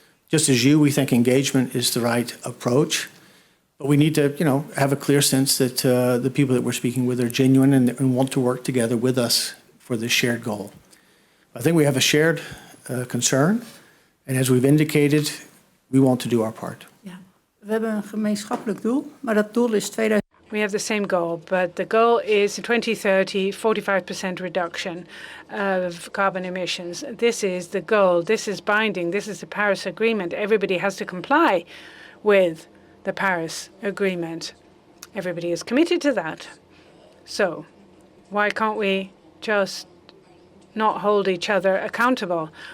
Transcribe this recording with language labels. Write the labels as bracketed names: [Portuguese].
[English] Just as you, we think engagement is the right approach, but we need to, have a clear sense that the people that we're speaking with are genuine and want to work together with us for this shared goal. I think we have a shared concern, and as we've indicated, we want to do our part. [Dutch] Ja, we hebben een gemeenschappelijk doel, maar dat doel is 2000. [English] We have the same goal, but the goal is in 2030, 45% reduction of carbon emissions. This is the goal. This is binding. This is the Paris Agreement. Everybody has to comply with the Paris Agreement. Everybody is committed to that. So why can't we just not hold each other accountable?